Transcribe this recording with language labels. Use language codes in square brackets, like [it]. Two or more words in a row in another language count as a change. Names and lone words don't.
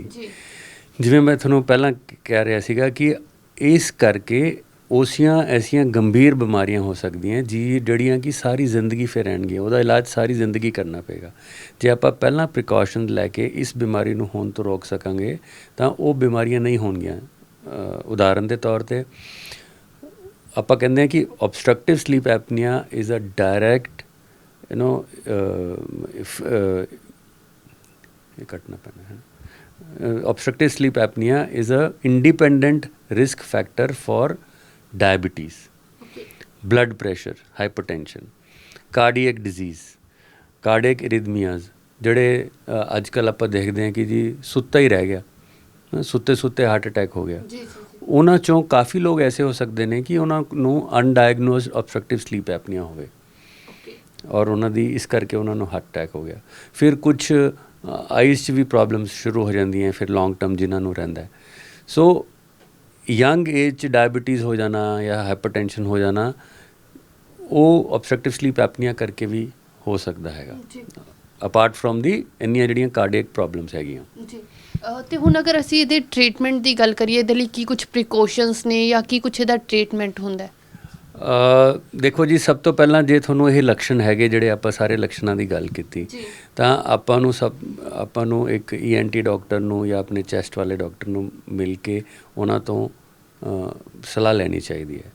[pa] ਜਿਵੇਂ ਮੈਂ ਤੁਹਾਨੂੰ ਪਹਿਲਾਂ ਕਹਿ ਰਿਹਾ ਸੀਗਾ ਕਿ ਇਸ ਕਰਕੇ ਐਸੀਆਂ ਗੰਭੀਰ ਬਿਮਾਰੀਆਂ ਹੋ ਸਕਦੀਆਂ ਜਿਹੜੀਆਂ ਕਿ ਸਾਰੀ ਜ਼ਿੰਦਗੀ ਫਿਰ ਰਹਿਣਗੀਆਂ, ਉਹਦਾ ਇਲਾਜ ਸਾਰੀ ਜ਼ਿੰਦਗੀ ਕਰਨਾ ਪਏਗਾ। ਜੇ ਆਪਾਂ ਪਹਿਲਾਂ ਪ੍ਰੀਕਾਸ਼ਨ ਲੈ ਕੇ ਇਸ ਬਿਮਾਰੀ ਨੂੰ ਹੋਣ ਤੋਂ ਰੋਕ ਸਕਾਂਗੇ ਤਾਂ ਉਹ ਬਿਮਾਰੀਆਂ ਨਹੀਂ ਹੋਣਗੀਆਂ। ਉਦਾਹਰਨ ਦੇ ਤੌਰ 'ਤੇ ਆਪਾਂ ਕਹਿੰਦੇ ਹਾਂ ਕਿ [en] obstructive sleep apnea is a direct obstructive sleep apnea is a independent risk factor for diabetes, blood pressure, hypertension, cardiac disease, cardiac arrhythmias, [pa] ਜਿਹੜੇ ਅੱਜ ਕੱਲ੍ਹ ਆਪਾਂ ਦੇਖਦੇ ਹਾਂ ਕਿ ਜੀ ਸੁੱਤਾ ਹੀ ਰਹਿ ਗਿਆ, ਸੁੱਤੇ ਹਾਰਟ ਅਟੈਕ ਹੋ ਗਿਆ। ਉਹਨਾਂ 'ਚੋਂ ਕਾਫੀ ਲੋਕ ਐਸੇ ਹੋ ਸਕਦੇ ਨੇ ਕਿ ਉਹਨਾਂ ਨੂੰ [en] undiagnosed obstructive sleep apnea [pa] ਹੋਵੇ ਔਰ ਉਹਨਾਂ ਦੀ ਇਸ ਕਰਕੇ ਉਹਨਾਂ ਨੂੰ ਹਾਰਟ ਅਟੈਕ ਹੋ ਗਿਆ। ਫਿਰ ਕੁਛ ਆਈਜ਼ 'ਚ ਵੀ ਪ੍ਰੋਬਲਮਸ ਸ਼ੁਰੂ ਹੋ ਜਾਂਦੀਆਂ ਫਿਰ [en] long term [pa] ਜਿਨ੍ਹਾਂ ਨੂੰ ਰਹਿੰਦਾ। ਸੋ [en] young age [pa] 'ਚ ਡਾਇਬਟੀਜ਼ ਹੋ ਜਾਣਾ ਜਾਂ ਹਾਈਪਰਟੈਂਸ਼ਨ ਹੋ ਜਾਣਾ, ਉਹ [en] obstructive sleep apnea [pa] ਕਰਕੇ ਵੀ ਹੋ ਸਕਦਾ ਹੈਗਾ, [en] apart from the [pa] ਇੰਨੀਆਂ ਜਿਹੜੀਆਂ [en] cardiac problems [pa] ਹੈਗੀਆਂ। ਤੇ ਹੁਣ ਅਗਰ ਅਸੀਂ ਇਹਦੇ ਟ੍ਰੀਟਮੈਂਟ ਦੀ ਗੱਲ ਕਰੀਏ, ਇਹਦੇ ਲਈ ਕੀ ਕੁਝ ਪ੍ਰੀਕਾਸ਼ਨਸ ਨੇ ਜਾਂ ਕੀ ਕੁਝ ਇਹਦਾ ਟ੍ਰੀਟਮੈਂਟ ਹੁੰਦਾ? ਦੇਖੋ ਜੀ, ਸਭ ਤੋਂ ਪਹਿਲਾਂ ਜੇ ਤੁਹਾਨੂੰ ਇਹ ਲੱਛਣ ਹੈਗੇ, ਜਿਹੜੇ ਆਪਾਂ ਸਾਰੇ ਲੱਛਣਾਂ ਦੀ ਗੱਲ ਕੀਤੀ, ਤਾਂ ਆਪਾਂ ਨੂੰ ਇੱਕ ENT ਡਾਕਟਰ ਨੂੰ ਜਾਂ ਆਪਣੇ ਚੈਸਟ ਵਾਲੇ ਡਾਕਟਰ ਨੂੰ ਮਿਲ ਕੇ ਉਹਨਾਂ ਤੋਂ ਸਲਾਹ ਲੈਣੀ ਚਾਹੀਦੀ ਹੈ।